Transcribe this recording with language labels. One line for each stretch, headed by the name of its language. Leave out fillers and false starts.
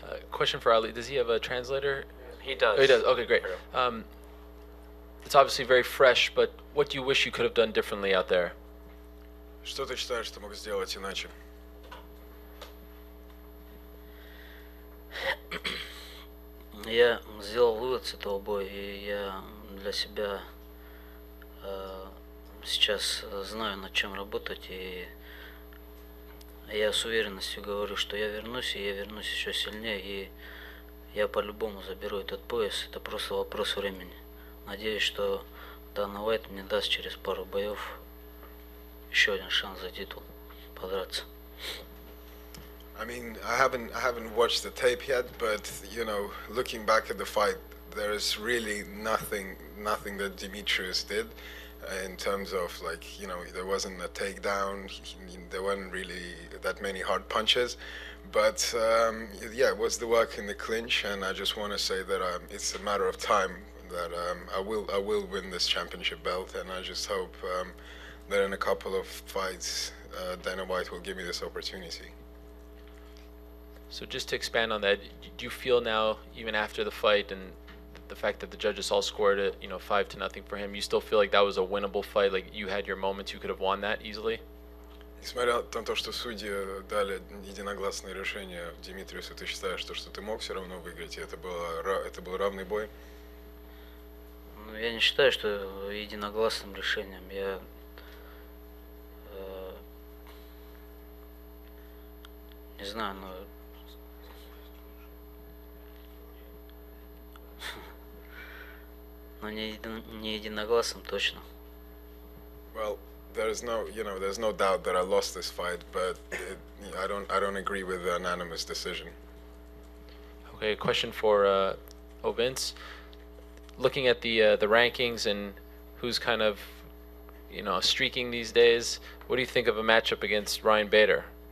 English: Question for Ali. Does he have a translator? He does. Oh, he does. Okay, great. It's obviously very fresh, but what do you wish you could have done differently out there?
Russian: Что ты считаешь, что мог сделать иначе? Я сделал вывод с этого боя, и я для себя сейчас знаю, над чем работать, и я с уверенностью говорю, что я вернусь, и я вернусь еще сильнее, и я по-любому заберу этот пояс. Это просто вопрос времени. Надеюсь, что Дана Уайт мне даст через пару боев еще один шанс за титул подраться.
English: I mean, I haven't watched the tape yet, but looking back at the fight, there is really nothing that Demetrious did in terms of there wasn't a takedown, there weren't really that many hard punches, but it was the work in the clinch, and I just want to say that it's a matter of time. that I will win this championship belt, and I just hope that in a couple of fights, Dana White will give me this opportunity. So just to expand on that, do you feel now, even after the fight and the fact that the judges all scored it, 5-0 for him, you still feel like that was a winnable fight? Like you had your moments, you could have won that easily?
Russian: Несмотря на то, что судьи дали единогласное решение Димитриусу, ты считаешь, что ты мог все равно выиграть, и это был равный бой? Ну, я не считаю, что единогласным решением. Я не знаю, но не единогласным точно.
English: Well, there's no doubt that I lost this fight, but I don't agree with the unanimous decision. Okay, question for Ovince. Looking at the rankings and who's kind of streaking these days, what do you think of a matchup against Ryan Bader?